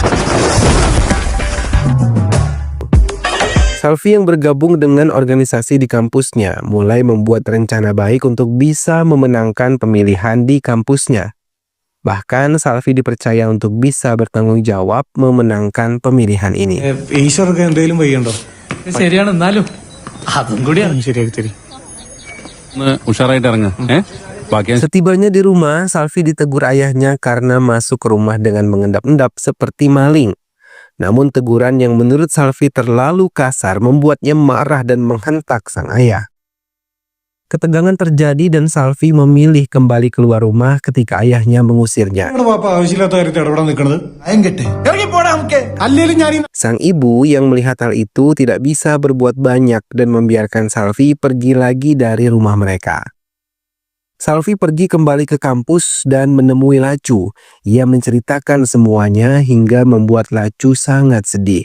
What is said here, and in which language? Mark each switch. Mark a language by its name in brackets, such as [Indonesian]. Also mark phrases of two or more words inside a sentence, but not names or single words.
[Indonesian] Salvi yang bergabung dengan organisasi di kampusnya mulai membuat rencana baik untuk bisa memenangkan pemilihan di kampusnya. Bahkan Salvi dipercaya untuk bisa bertanggung jawab memenangkan pemilihan ini. [Malayalam] ഈശ്വർക്ക് എന്തെങ്കിലും വയ്യണ്ടോ? ശരിയാണ് എന്നാലും അതും കൂടിയാണ്. ശരിയാക്കി തരി. ഉഷാറായിട്ട് ഇറങ്ങ ബാക്കി [Indonesian] Setibanya di rumah, Salvi ditegur ayahnya karena masuk ke rumah dengan mengendap-endap seperti maling. Namun teguran yang menurut Salvi terlalu kasar membuatnya marah dan menghentak sang ayah. Ketegangan terjadi dan Salvi memilih kembali keluar rumah ketika ayahnya mengusirnya. [Malayalam] നിങ്ങളുടെ പാപ്പ ആവശ്യമില്ലാത്ത കാര്യത്തിൽ ഇടപെടാൻ നിൽക്കണത് അല്ലേലും ഞാൻ [Indonesian] Sang ibu yang melihat hal itu tidak bisa berbuat banyak dan membiarkan Salvi pergi lagi dari rumah mereka. Salvi pergi kembali ke kampus dan menemui Lacu. Ia menceritakan semuanya hingga membuat Lacu sangat sedih.